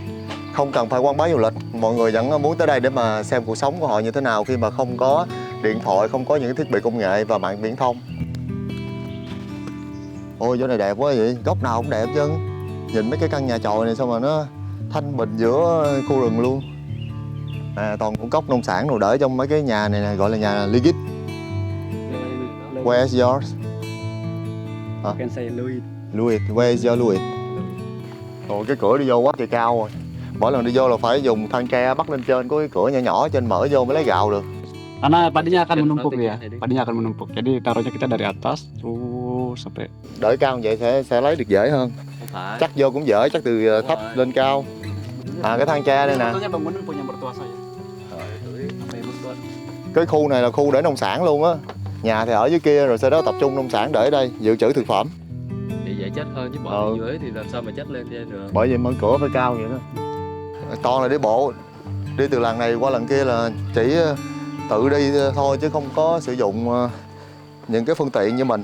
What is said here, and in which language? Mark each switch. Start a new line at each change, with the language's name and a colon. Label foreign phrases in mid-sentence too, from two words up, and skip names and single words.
Vietnamese: Không cần phải quảng bá du lịch, mọi người vẫn muốn tới đây để mà xem cuộc sống của họ như thế nào khi mà không có điện thoại, không có những thiết bị công nghệ và mạng viễn thông. Ôi, chỗ này đẹp quá vậy, góc nào cũng đẹp chứ. Nhìn mấy cái căn nhà chòi này sao mà nó thanh bình giữa khu rừng luôn. Toàn cũng cốc nông sản rồi để trong mấy cái nhà này nè, gọi là nhà Ligit.
English: Where is yours? Can say Louis. Louis, where is your Louis?
Vietnamese: Ồ, cái cửa đi vô quá trời cao rồi. Mỗi lần đi vô là phải dùng thang tre bắt lên trên, có cái cửa nhỏ nhỏ trên mở vô mới lấy gạo được.
Indonesian: Karena padinya akan menumpuk ya. Padinya akan menumpuk. Jadi taruhnya kita dari atas sampai.
Vietnamese: Đợi cao như vậy sẽ lấy được dễ hơn. Chắc vô cũng dễ, chắc từ thấp lên cao. Cái thang tre đây nè.
Indonesian: Sebetulnya bangunan punya mertua saya.
Vietnamese: Cái khu này là khu để nông sản luôn á. Nhà thì ở dưới kia rồi sau đó tập trung nông sản để ở đây, dự trữ thực phẩm. Thì dễ chết hơn chứ bọn dưới thì làm sao mà chết lên trên được. Bởi vậy mở cửa phải cao vậy đó. Toàn là đi bộ. Đi từ lần này qua lần kia là chỉ tự đi thôi chứ không có sử dụng những cái phương tiện như mình.